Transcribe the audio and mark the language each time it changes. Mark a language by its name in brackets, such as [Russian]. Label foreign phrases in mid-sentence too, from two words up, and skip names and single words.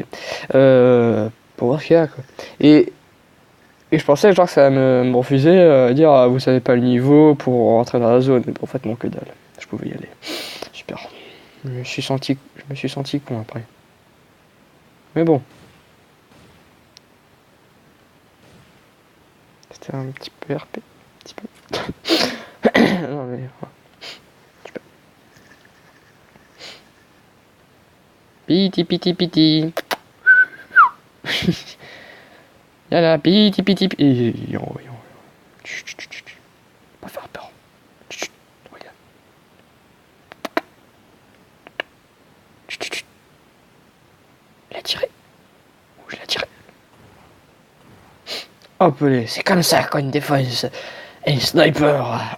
[French] Pour voir ce qu'il y a, quoi. Et je pensais genre que ça me refusait dire vous savez pas le niveau pour rentrer dans la zone. Mais en fait non, que dalle. Je pouvais y aller. Super. Je me suis senti con après. Mais bon. C'était un petit peu RP. Un petit peu. Non mais. Ouais. Piti piti piti. Yala, piti piti piti. Pas faire peur. Regarde. Il a tiré. Où je l'ai tiré. Hop, c'est comme ça qu'on défonce un sniper.